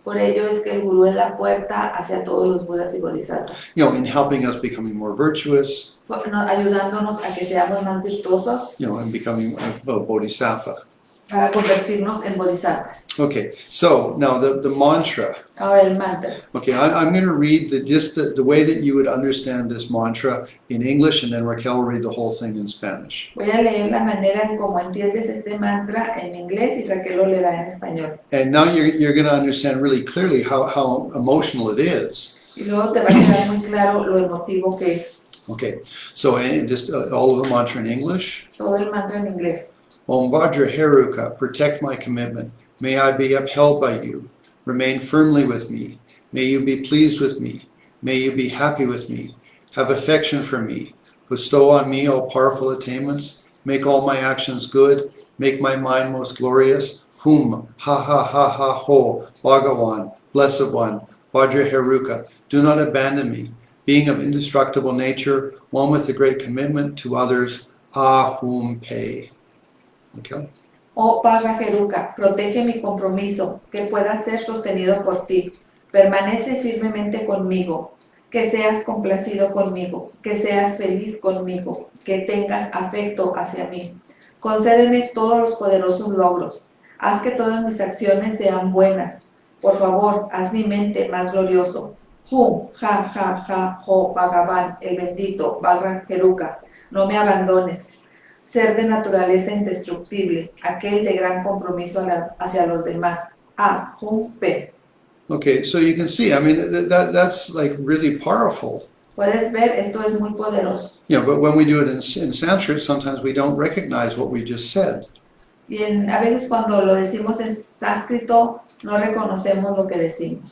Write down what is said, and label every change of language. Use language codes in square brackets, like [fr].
[es] Por ello es que el gurú es la puerta hacia todos los Budas y Bodhisattvas, [en] In helping us becoming more virtuous, [es] ayudándonos a que seamos más virtuosos [en] and becoming a Bodhisattva. [es] para convertirnos en bodhisattvas. [en] Okay, so now the mantra. [es] Ahora el mantra. [en] Okay, I'm going to read the way that you would understand this mantra in English, and then Raquel will read the whole thing in Spanish. [es] Voy a leer la manera en cómo entiendes este mantra en inglés y Raquel lo leerá en español. [en] And now you're going to understand really clearly how emotional it is. [es] Y luego te va a quedar muy claro lo emotivo que es. [en] Okay, so just all of the mantra in English. [es] Todo el mantra en inglés. [en] Om Vajra Heruka, protect my commitment. May I be upheld by you. Remain firmly with me. May you be pleased with me. May you be happy with me. Have affection for me. Bestow on me all powerful attainments. Make all my actions good. Make my mind most glorious. Hum, ha ha ha ha ho, Bhagavan, Blessed One, Vajra Heruka, do not abandon me. Being of indestructible nature, one with a great commitment to others, Ahum Pe. Okay. [es] Oh Parra Jeruca, protege mi compromiso, que pueda ser sostenido por ti. Permanece firmemente conmigo, que seas complacido conmigo, que seas feliz conmigo, que tengas afecto hacia mí. Concédeme todos los poderosos logros. Haz que todas mis acciones sean buenas. Por favor, haz mi mente más glorioso. Hum, ja, ja, ja, ho, Bhagavan, el bendito, Parra Jeruca, no me abandones. Ser de naturaleza indestructible, aquel de gran compromiso hacia los demás. Ahum Pe. [en] Okay, so you can see, I mean, that's like really powerful. [es] Puedes ver, esto es muy poderoso. [en] You know, but when we do it in Sanskrit, sometimes we don't recognize what we just said. [es] Y a veces cuando lo decimos en sánscrito, no reconocemos lo que decimos.